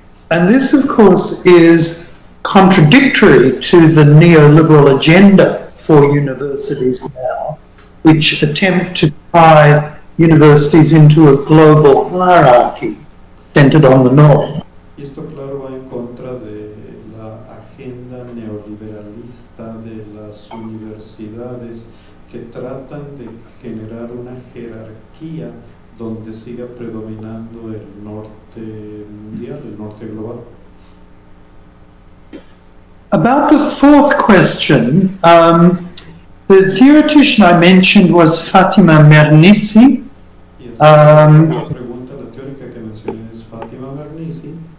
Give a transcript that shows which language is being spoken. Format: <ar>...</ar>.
<en>And this, of course, is contradictory to the neoliberal agenda for universities now, which attempt to tie universities into a global hierarchy centered on the norm.</en> <es>Y esto, claro, va en contra de la agenda neoliberalista de las universidades que tratan de generar una jerarquía donde siga predominando el norte mundial, el norte global.</es> <en>About the fourth question, the theoretician I mentioned was Fatima Mernissi.</en> <es>Y esta la pregunta, la teórica que mencioné es Fatima Mernissi,</es>